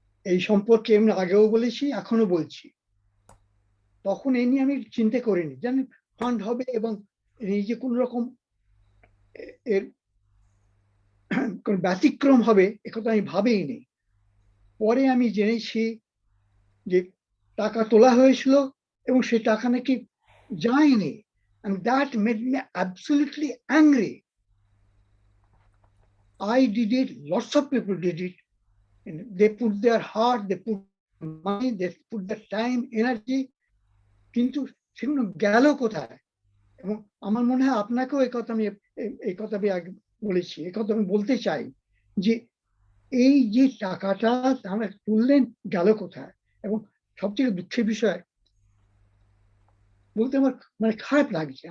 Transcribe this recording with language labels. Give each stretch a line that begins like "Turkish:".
Bangla: এই সম্পর্কে আমি আগেও বলেছি, এখনো বলছি। তখন এই নিয়ে আমি চিন্তা করিনি, জানি ফান্ড হবে এবং এই যে কোন রকম এর কোন ব্যতিক্রম হবে, একথা আমি ভাবিনি। পরে আমি জেনেছি যে টাকা তোলা হয়েছিল এবং সেই টাকা নাকি যায়নি,
English: and that made me absolutely angry. I did it, lots of people did it, and they put their heart, they put money, they put their time, energy,
Bangla: কিন্তু সেগুলো গেল কোথায়? এবং আমার মনে হয় আপনাকেও এই কথা আমি আগে বলেছি, এই কথা আমি বলতে চাই যে এই যে টাকাটা তারা তুললেন, গেল কোথায়? এবং সবথেকে দুঃখের বিষয় বলতে আমার মানে খারাপ লাগছে।